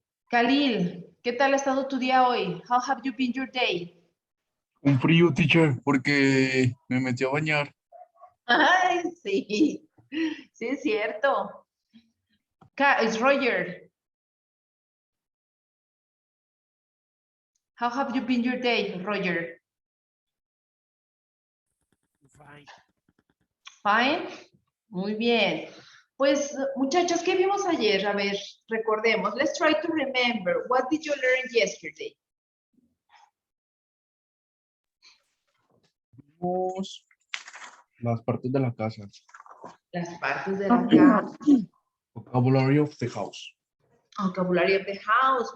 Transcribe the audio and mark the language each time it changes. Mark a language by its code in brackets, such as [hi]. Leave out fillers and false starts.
[es] Khalil, ¿qué tal ha estado tu día hoy? [en] How have you been your day? [es] Un frío, teacher, porque me metí a bañar. Ay, sí, sí es cierto. Es Roger. [en] How have you been your day, Roger? Fine. Fine. [es] Muy bien. Pues, muchachos, ¿qué vimos ayer? A ver, recordemos. [en] Let's try to remember. What did you learn yesterday? [es] Vimos las partes de la casa. Las partes de la casa. [en] Vocabulary of the house. Vocabulary of the house.